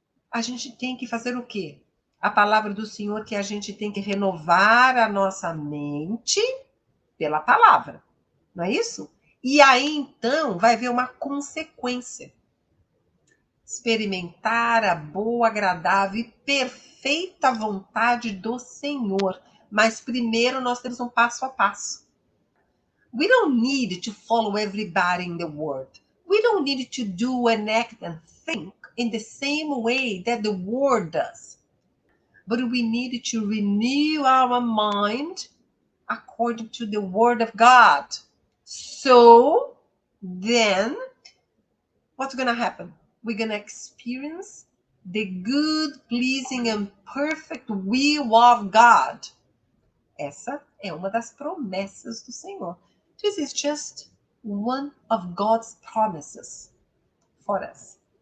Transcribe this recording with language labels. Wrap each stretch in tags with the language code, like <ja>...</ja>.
<pt>A gente tem que fazer o quê? A palavra do Senhor que a gente tem que renovar a nossa mente pela palavra, não é isso? E aí então vai haver uma consequência. Experimentar a boa, agradável e perfeita vontade do Senhor. Mas primeiro nós temos um passo a passo.</pt> <en>We don't need to follow everybody in the world. We don't need to do and act and think in the same way that the world does. But we need to renew our mind according to the word of God. So then, what's going to happen? We're going to experience the good, pleasing, and perfect will of God.</en> <pt>Essa é uma das promessas do Senhor.</pt> <en>This is just one of God's promises for us.</en>